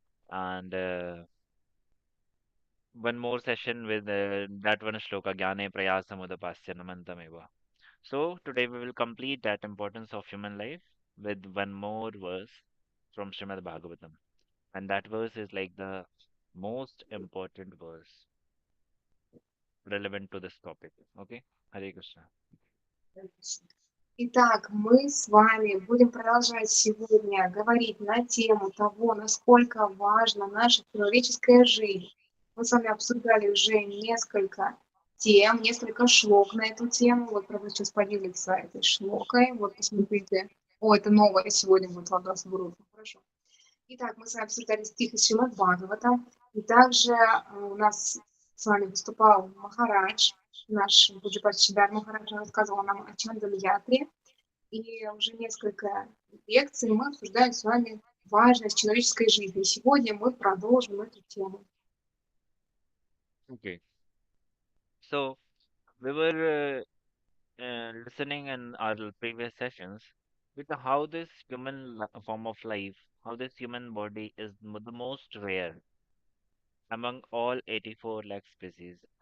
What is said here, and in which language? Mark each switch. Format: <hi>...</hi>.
<en>And one more session with that one shloka,</en> <sa>Jnane Prayasamudapasya Namantameva.</sa> <en>So today we will complete that importance of human life with one more verse from Srimad Bhagavatam. And that verse is like the most important verse relevant to this topic. Okay? Hare Krishna.</en> <ru>Итак, мы с вами будем продолжать сегодня говорить на тему того, насколько важна наша человеческая жизнь. Мы с вами обсуждали уже несколько тем, несколько шлок на эту тему. Вот правда сейчас поделиться этой шлокой. Вот посмотрите. О, это новое сегодня будет вопрос в группе. Хорошо. Итак, мы с вами обсуждали стих из Шримад Бхагаватам. И также у нас с вами выступал Махарадж, наш Пуджапат Шидар Махарадж, рассказывал нам о Чандам-ятре. И уже несколько лекций мы обсуждаем с вами важность человеческой жизни. И сегодня мы продолжим эту тему.</ru> <en>Okay. So we were listening in our previous sessions with how this form of life, how this human body is the most rare among all 84 lakh species.</en>